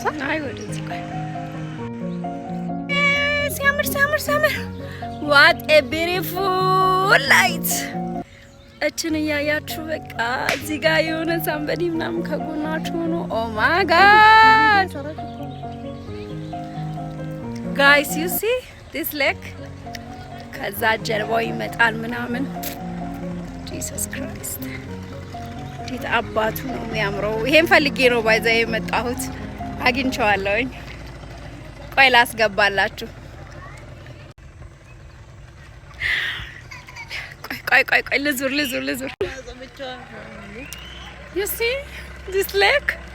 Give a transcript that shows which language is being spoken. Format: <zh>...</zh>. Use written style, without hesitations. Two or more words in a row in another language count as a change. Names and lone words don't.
<am>አይ ወደዚህ ቆይ ሲያምር ሲያምር ሲያምር</am> <en>what a beautiful light</en> <am>እችን እያያችሁ በቃ እዚህ ጋር የሆነ ሳምበዲ ምናምን ከጎናችሁ ነው።</am> <en>oh my god guys you see this lake</en> <am>ከዛ ጀርባው ይመጣል ምናምን Jesus Christ ዲት አባቱ ነው የሚያምረው። ይሄን ፈልጌ ነው ባይዛ የመጣሁት አግኝቼዋለሁኝ። ቆይ ላስገባላችሁ። ቆይ ልዙር</am> <en>you see this lake</en>